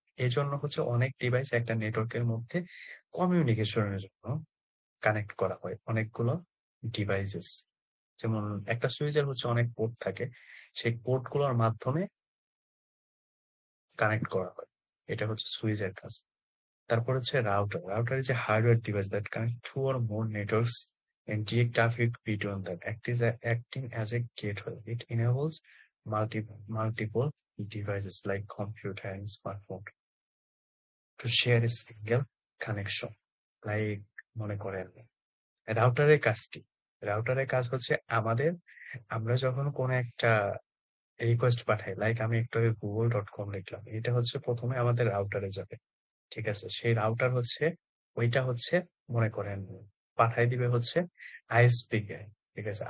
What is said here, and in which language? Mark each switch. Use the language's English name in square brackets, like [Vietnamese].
[Bangla] এই জন্য হচ্ছে অনেক ডিভাইস একটা নেটওয়ার্কের মধ্যে কমিউনিকেশনের জন্য কানেক্ট করা হয়, অনেকগুলো ডিভাইসেস। যেমন একটা সুইচের হচ্ছে অনেক পোর্ট থাকে, সেই পোর্ট গুলোর মাধ্যমে কানেক্ট করা হয়। এটা হচ্ছে সুইচের কাজ। তারপর হচ্ছে router. [English] Router is a hardware device that connects two or more networks and direct traffic between them. Acting as a gateway. It enables multiple devices like computer and smartphone to share a single connection. [Bangla] Like মনে করেন রাউটারের কাজ কি? রাউটারের কাজ হচ্ছে আমরা যখন কোনো একটা রিকোয়েস্ট পাঠাই, লাইক আমি একটু আগে google.com লিখলাম, এটা হচ্ছে প্রথমে আমাদের রাউটারে যাবে, ঠিক আছে? সেই রাউটার হচ্ছে ওইটা হচ্ছে মনে করেন পাঠাই দিবে হচ্ছে আইএসপি কে, ঠিক আছে?